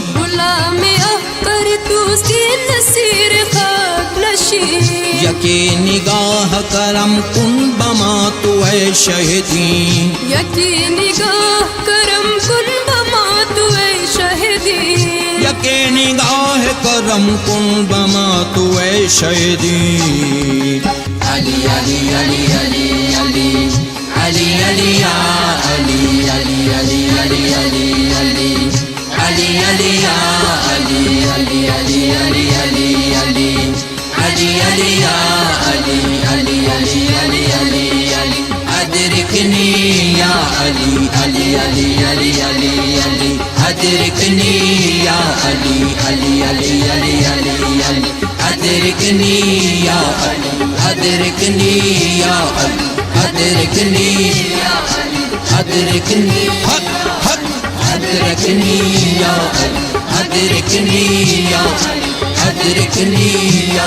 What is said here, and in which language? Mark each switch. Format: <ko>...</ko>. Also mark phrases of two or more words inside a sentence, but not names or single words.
<fa>غلام احقر توستی نصیر خاک نشین یکی نگاہ کرم کن بما تو اے شہدین یکی نگاہ کرم کن بما تو اے شہدین یکی نگاہ کرم کن بما تو اے شہدین</fa> <ar>علی علی علی علی</ar> <fa>علی علی علی یا علی علی علی علی علی علی علی علی یا علی علی علی علی علی علی علی علی یا علی علی علی علی علی علی ادرکنی یا علی علی علی علی علی علی</fa> <ar>أدركني يا علي علي علي علي علي علي أدركني يا علي أدركني يا علي أدركني يا علي أدركني حق حق أدركني يا علي أدركني يا علي أدركني يا</ar>